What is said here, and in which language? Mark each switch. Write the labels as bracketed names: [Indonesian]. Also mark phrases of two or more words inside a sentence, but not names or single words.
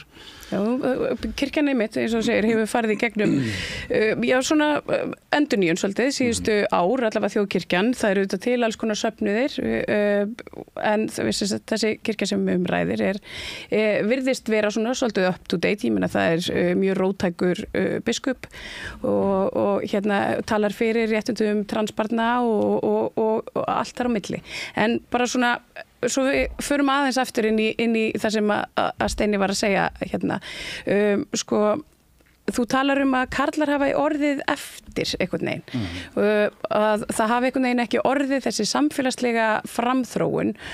[Icelandic] Já, kirkjan einmitt, eins og segir, hefur farið í gegnum svona endurnýjun svolítið síðustu ár, allavega þjóðkirkjan, það eru auðvitað til alls konar söfnuðir en þessi kirkja sem ræðir virðist vera svona svolítið [English] up to date, [Icelandic] ég meina það mjög róttækur biskup og talar fyrir réttindum transbarna og allt þar á milli. En bara svona, svo við förum aðeins aftur inn í það sem að Steini var að segja sko, þú talar að karlar hafa orðið eftir einhvern veginn, að það hafi einhvern veginn ekki orðið þessi samfélagslega framþróun.